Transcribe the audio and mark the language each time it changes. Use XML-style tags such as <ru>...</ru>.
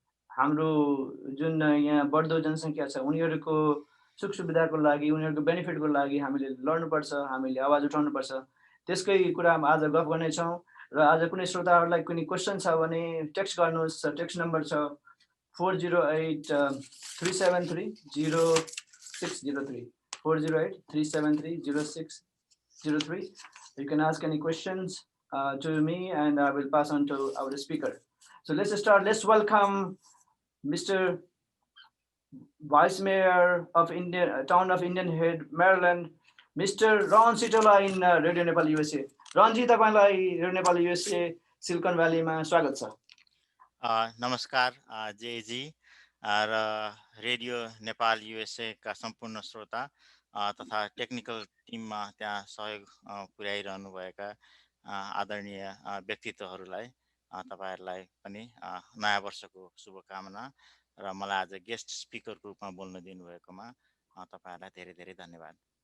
<ne>हाम्रो जुन यहाँ बढ्दो जनसङ्ख्या छ उनीहरूको सुख सुविधाको लागि उनीहरूको बेनिफिटको लागि हामीले लड्नुपर्छ हामीले आवाज उठाउनुपर्छ त्यसकै कुरामा आज गफ गर्नेछौँ र आज कुनै श्रोताहरूलाई कुनै क्वेसन छ भने टेक्स्ट गर्नुहोस् टेक्स्ट नम्बर छ 408-373-0603 408-373-0603</ne> <en>You can ask any questions to me and I will pass on to our speaker. So let's start. Let's welcome Mr. Vice Mayor of Town of Indian Head, Maryland, Mr. Ron Sitola in Radio Nepal USA.</en> <ne>Ranji तपाईलाई radio Nepal USA silicon भ्यालीमा स्वागत छ नमस्कार जेजी र radio Nepal USA का सम्पूर्ण श्रोता तथा technical टिममा त्यहाँ सहयोग पुर्याइरहनु भएका आदरणीय व्यक्तित्वहरूलाई तपाईहरुलाई पनि नयाँ वर्षको शुभकामना र मलाई आज गेस्ट स्पिकरको रूपमा बोल्न दिनुभएकोमा तपाईहरुलाई धेरै धेरै धन्यवाद</ne>